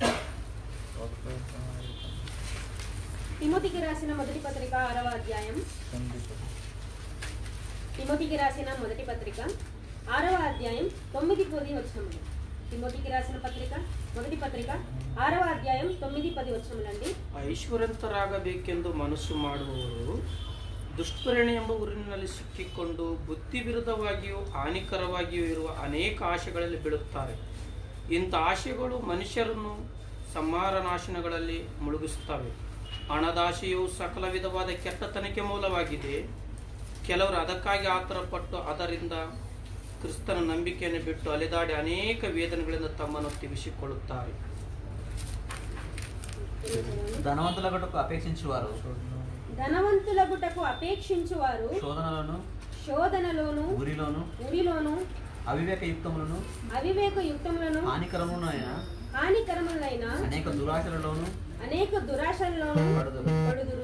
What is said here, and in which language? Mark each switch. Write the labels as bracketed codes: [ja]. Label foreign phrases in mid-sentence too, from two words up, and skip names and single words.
[te] తిమోతికి రాసిన మొదటి పత్రిక 6వ అధ్యాయం, తిమోతికి రాసిన మొదటి పత్రిక 6వ అధ్యాయం 9-10 వచనములు. తిమోతికి రాసిన పత్రిక మొదటి పత్రిక 6వ అధ్యాయం 9-10 వచనములండి. [kn] ಐಶ್ವರ್ಯಂತರಾಗಬೇಕೆಂದು ಮನಸ್ಸು ಮಾಡುವವರು ದುಷ್ಪರಿಣೆ ಎಂಬ ಊರಿನಲ್ಲಿ ಸಿಕ್ಕಿಕೊಂಡು ಬುದ್ಧಿ ವಿರುದ್ಧವಾಗಿಯೂ ಹಾನಿಕರವಾಗಿಯೂ ಇರುವ ಅನೇಕ ಆಶೆಗಳಲ್ಲಿ ಬೀಳುತ್ತಾರೆ. ಇಂಥ ಆಶೆಗಳು ಮನುಷ್ಯರನ್ನು ಸಂಹಾರನಾಶನಗಳಲ್ಲಿ ಮುಳುಗಿಸುತ್ತವೆ. ಹಣದಾಶೆಯು ಸಕಲ ವಿಧವಾದ ಕೆಟ್ಟತನಕ್ಕೆ ಮೂಲವಾಗಿದೆ. ಕೆಲವರು ಅದಕ್ಕಾಗಿ ಆತುರಪಟ್ಟು ಅದರಿಂದ ಕ್ರಿಸ್ತನ ನಂಬಿಕೆಯನ್ನು ಬಿಟ್ಟು ಅಲೆದಾಡಿ ಅನೇಕ ವೇದನೆಗಳಿಂದ ತಮ್ಮನ್ನು ತೆಗೆಸಿಕೊಳ್ಳುತ್ತಾರೆ. [te] ధనవంతులగుటకు అపేక్షించువారు శోధనలోను ఉరిలోను అవివేక యుక్తములను హానికరములైన అనేక దురాశలలోను పడుదురు.